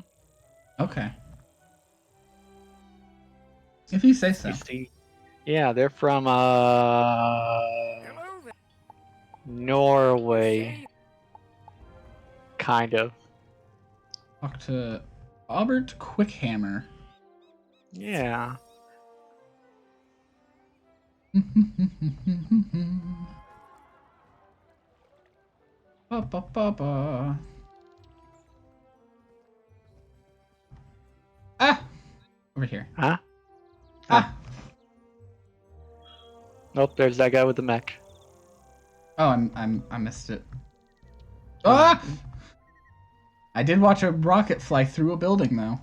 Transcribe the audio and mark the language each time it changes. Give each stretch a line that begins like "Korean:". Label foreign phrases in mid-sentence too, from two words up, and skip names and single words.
English: Okay. If you say so. You see, yeah, they're from Norway, kind of. Talk to Albert Quickhammer. Yeah. Ba, ba, ba, ba. Ah! Over here. Huh? Ah! Nope, there's that guy with the mech. Oh, I missed it. Ah! I did watch a rocket fly through a building, though.